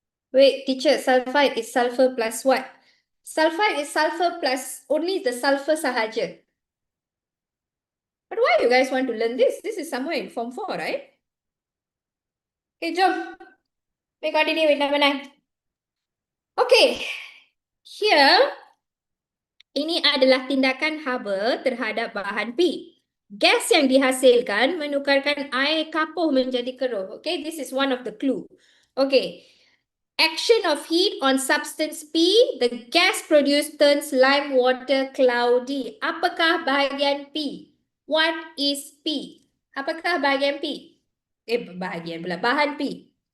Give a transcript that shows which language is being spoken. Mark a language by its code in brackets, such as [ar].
[en] Wait, teacher, sulfide is sulfur plus what? Sulfide is sulfur plus only the sulfur sahaja. But why you guys want to learn this? This is somewhere in Form 4, right? Okay, jom. We continue with number 9. [ms] Okay, here, ini adalah tindakan haba terhadap bahan P. Gas yang dihasilkan menukarkan air kapuh menjadi keruh. [en] Okay, this is one of the clue. Okay, action of heat on substance P, the gas produced turns lime water cloudy. [ms] Apakah bahagian P? [en] What is P? [ms] Apakah bahagian P? Bahan P.